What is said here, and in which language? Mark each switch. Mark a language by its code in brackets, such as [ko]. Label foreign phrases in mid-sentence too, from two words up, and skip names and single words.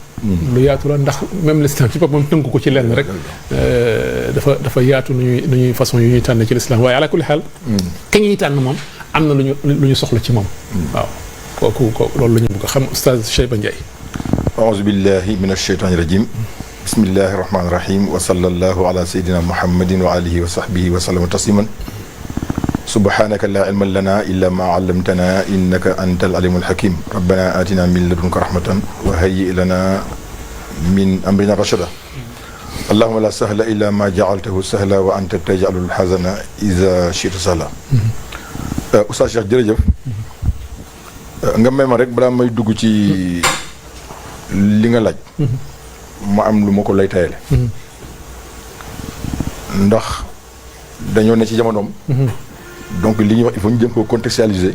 [wo] lu yaatu la ndax [fr] même l'islam [wo] ci boppam tënk ko ci lenn rek. dafa yaatu nu ñuy façon yu ñuy tànn ci l'islam waaye [ar] على كل حال. [wo] ka ñuy tànn moom am na lu ñu soxla ci moom. waaw kooku loolu la ñu bëgg a xam Oustaz Cheyba Ndiaye. [ar] أعوذ بالله من الشيطان الرجيم. بسم الله الرحمن الرحيم وصلى الله على سيدنا محمد وعلى آله وصحبه وسلم تسليما. سبحانك لا علم لنا إلا ما علمتنا إنك أنت العليم الحكيم ربنا آتنا من لدنك رحمة وهيئ لنا من أمرنا رشدا اللهم لا سهل إلا ما جعلته سهلا وأنت تجعل الحزن إذا شئت سهلا. [wo] Oustaz Cheikh jërëjëf nga may ma rek balaa may dugg ci li nga laaj ma am lu ma ko lay tayale ndax dañoo ne ci jamonoom donc li ñuy wax [fr] il faut [wo] ñu jëm ko contextualiser.